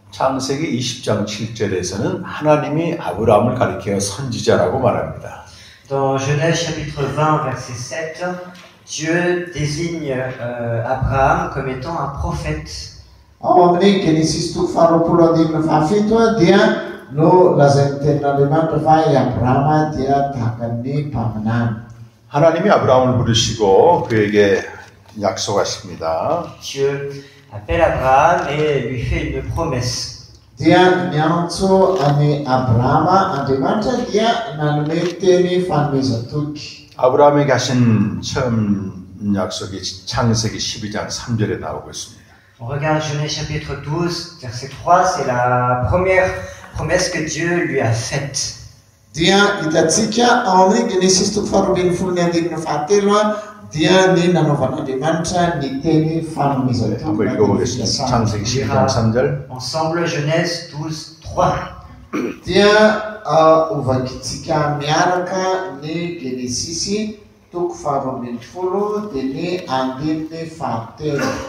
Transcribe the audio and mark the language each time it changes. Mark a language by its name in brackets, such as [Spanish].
[Korean] 창세기 20장 7절에서는 하나님이 아브라함을 가리켜 선지자라고 말합니다. [French] Dans Genèse chapitre 20, verset 7, Dieu désigne Abraham comme étant un prophète. [Malagasy] Ao amin'ny Genesis toko faharoapolo andimina fahafito dia no lazain'ny tenin'Andriamanitra fa i Abrahama dia tahakan'ny mpaminany. [Korean] 하나님이 아브라함을 부르시고 그에게 약속하십니다. [French] Dieu appelle Abraham et lui fait une promesse. [Malagasy] Dia niantso any Abrahama Andriamanitra dia nanome teny fanomezan-toky. [Korean] 아브라함에게 하신 처음 약속이 창세기 12장 3절에 나오고 있습니다. [French] On regarde Genèse chapitre 12, verset 3, c'est la première promesse que Dieu lui a faite. [Malagasy] Dia hitantsika ao amin'ny Genesis toko faharoambin'ny folo ny andimina fahatelo dia ny nanaovan'Andriamanitra ny teny fanomezan-toky. [Korean] 한번 읽어보겠습니다. 창세기 12장 3절. [French] Ensemble, Genèse 12, 3. [Malagasy] Dia ovakitsika miaraka ny Genesis toko faharoambin'ny folo dia ny andiminy fahatelo.